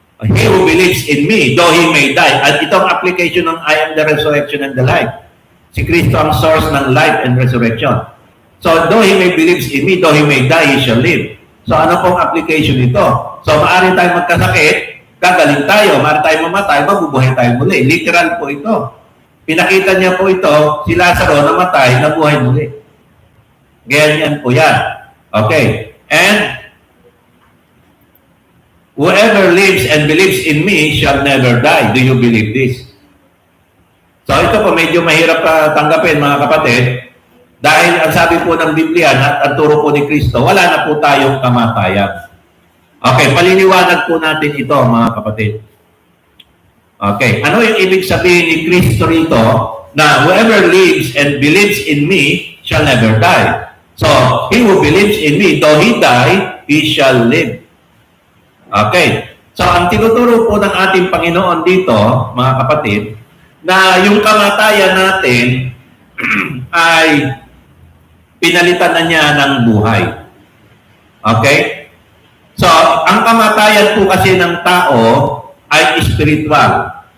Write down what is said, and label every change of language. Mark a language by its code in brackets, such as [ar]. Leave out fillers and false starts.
[en] He who believes in me, though he may die. [tl] At itong application ng [en] I am the resurrection and the life. [tl] Si Kristo ang source ng [en] life and resurrection. So, though he may believes in me, though he may die, he shall live. [tl] So, ano pong application ito? So, maaari tayong magkasakit, gagaling tayo. Maaari tayong mamatay, mabubuhay tayo muli. Literal po ito. Pinakita niya po ito, si Lazaro namatay, nabuhay muli. Ganyan po yan. Okay. [en] And whoever lives and believes in me shall never die. Do you believe this? [tl] So ito po medyo mahirap tanggapin mga kapatid. Dahil ang sabi po ng Biblia at ang turo po ni Kristo, wala na po tayong kamatayan. Okay, paliniwanag po natin ito mga kapatid. Okay, ano yung ibig sabihin ni Kristo rito na [en] whoever lives and believes in me shall never die. So, he who believes in me, though he die, he shall live. Okay. [tl] So, ang tinuturo po ng ating Panginoon dito, mga kapatid, na yung kamatayan natin ay pinalitan na niya ng buhay. Okay? So, ang kamatayan po kasi ng tao ay spiritual.